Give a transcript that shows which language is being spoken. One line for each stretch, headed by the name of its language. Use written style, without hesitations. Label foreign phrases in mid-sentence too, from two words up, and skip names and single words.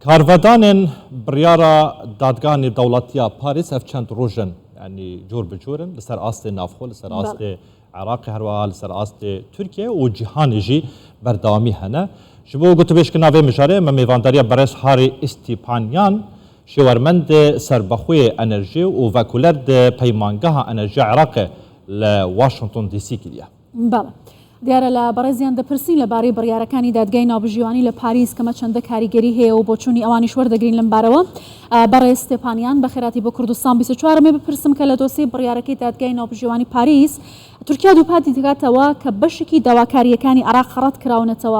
Kurdish: کارڤدانên biryara dadganê dewletiya Parîs ev çend rojin yani cor bi corin li ser astê navxwe li ser astê Iraqê herwiha li ser astê Tirkiye û cîhanê jî berdewamî hene. Ji bo gotûbêjkirina vê mijarê me mêvandariya Berez Harî Îstîpanyan şêwermendê serbexweyê enerjî û vekuler di peymangeha enerjiya Iraqê li Washington DC kiriye.
Central Kurdish: دیارە لە بەڕێزیان دەپرسین لەبارەی بڕیارەکانی دادگای ناوبژیوانی لە پاریس کەمە چەندە کاریگەری هەیە و بۆچوونی ئەوانیش وەردەگرین لەم بارەوە. بەڕێز ستێپانیان بەخێراتی بۆ کوردستان 24 مێ بپرسم کە لە دۆسی بڕیارەکەی دادگای ناوبژیوانی پاریس تورکیا دووپاتی دەکاتەوە کە بەشێکی داواکاریەکانی عێراق خەڕەت کراونەتەوە.